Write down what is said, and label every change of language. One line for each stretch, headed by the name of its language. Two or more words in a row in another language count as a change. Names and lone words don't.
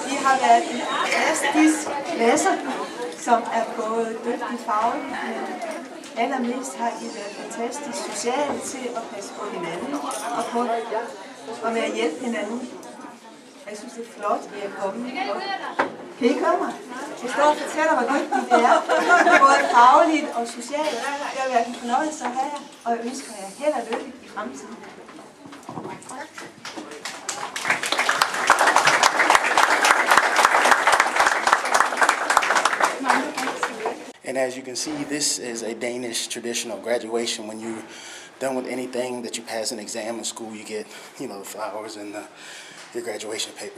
Danish: har været en fantastisk klasse, som er både dygtig fagligt, men allermest har I været fantastisk sociale til at passe på hinanden og på at være hjælpe hinanden. Jeg synes, det er flot, at I er kommet. Kan I komme? Jeg står og fortæller, hvor dygtigt det er, både fagligt og socialt. Det har været en fornøjelse at have jer, og jeg ønsker jer held og lykke i fremtiden.
English: And as you can see, this is a Danish traditional graduation. When you're done with anything that you pass an exam in school, you get, you know, the flowers and your graduation paper.